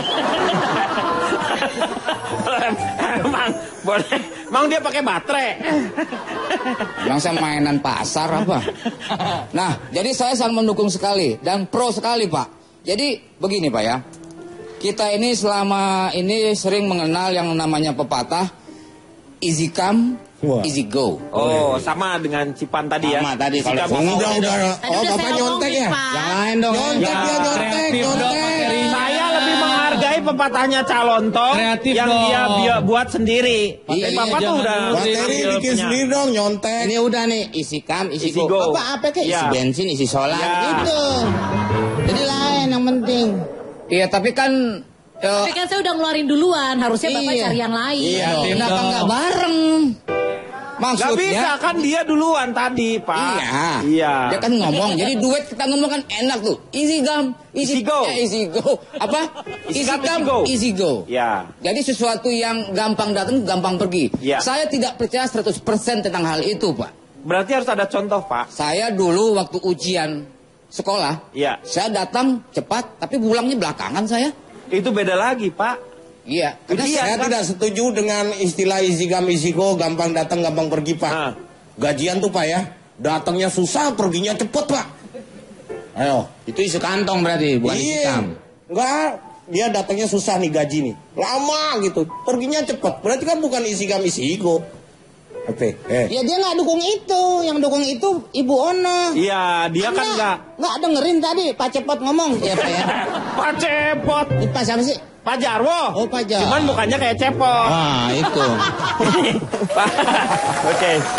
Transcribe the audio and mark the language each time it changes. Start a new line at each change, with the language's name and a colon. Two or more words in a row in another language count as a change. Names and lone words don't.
Indonesian: Emang dia pakai baterai? Emang saya mainan pasar apa? Nah, jadi saya sangat mendukung sekali dan pro sekali, Pak. Jadi begini, Pak ya. Kita ini selama ini sering mengenal yang namanya pepatah,
English: easy come, easy go.
Indonesian: Oh, sama dengan Cipan tadi ya. Sama tadi. Udah. Oh, Bapak nyontek ya? Yang lain dong. Nyontek dia nyontek. Saya lebih menghargai pepatahnya Calontong Kreatif yang dong. dia buat sendiri. Iya, Bapak tuh udah Materi bikin sendiri dong, nyontek. Ini udah nih, isi come, isi Isi go. go. Apa kayak isi Ya. bensin, isi solar, Ya. gitu. Jadi lain yang penting. Iya, tapi kan... Tapi kan saya udah ngeluarin duluan, harusnya Bapak Iya. cari yang lain. Iya, Kreatif kenapa dong. nggak bareng? Gak bisa Maksudnya... kan dia duluan tadi, Pak. Iya. Dia kan ngomong. Jadi duet kita ngomong kan enak tuh.
English: Easy come, Easy go. easy go. Apa? Easy Easy come, come, easy go. easy go.
Indonesian: Ya. Jadi sesuatu yang gampang datang, gampang pergi. Ya. Saya tidak percaya 100% tentang hal itu, Pak. Berarti harus ada contoh, Pak. Saya dulu waktu ujian sekolah, Iya. saya datang cepat, tapi pulangnya belakangan saya. Itu beda lagi, Pak. Iya. Karena Ujian, Saya kan? tidak setuju dengan istilah
English: easy come easy go,
Indonesian: gampang datang gampang pergi, Pak. Nah. Gajian tuh, Pak ya. Datangnya susah, perginya cepet, Pak. Ayo. itu isi kantong berarti, bukan isi Iya. kam. Enggak, dia datangnya susah nih gaji nih. Lama gitu. Perginya cepet. Berarti kan bukan isi
English: come easy go.
Indonesian: Oke. Ya dia nggak dukung itu, yang dukung itu Ibu Ono. Iya, dia kan nggak dengerin tadi Pak Cepot ngomong. Iya Pak ya. Pak Cepot. Ini Pak siapa sih? Pak Jarwo. Oh, Pak Jarwo. Cuman bukannya kayak Cepot. Ah itu. Oke.